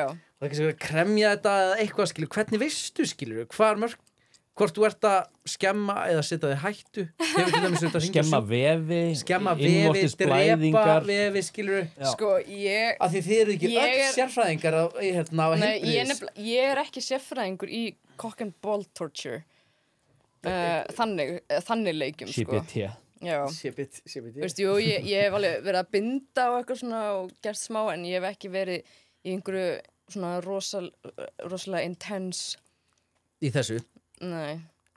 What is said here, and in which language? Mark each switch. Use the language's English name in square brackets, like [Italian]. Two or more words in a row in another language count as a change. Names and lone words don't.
[Icelandic] það er ekki að kremja þetta eða eitthvað skilur, hvernig veistu skilur, hvar mörk hvort þú ert að skemma eða setja þig hættu hefur til dæmis þetta Skemma vefi, skemma vefi, drepa innvortisblæðingar. vefi skilur sko ég af því þið eru ekki Ég öll er- sérfræðingar á Nei, heilbrigðis ég er ekki sérfræðingur í [English] cock and ball torture [Icelandic] þannig leikjum sko. CBT. Já, Sébit veist, jú, ég hef alveg verið að binda og eitthvað svona og gert smá en ég hef ekki verið í einhverju svona rosalega intense í þessu nei, En-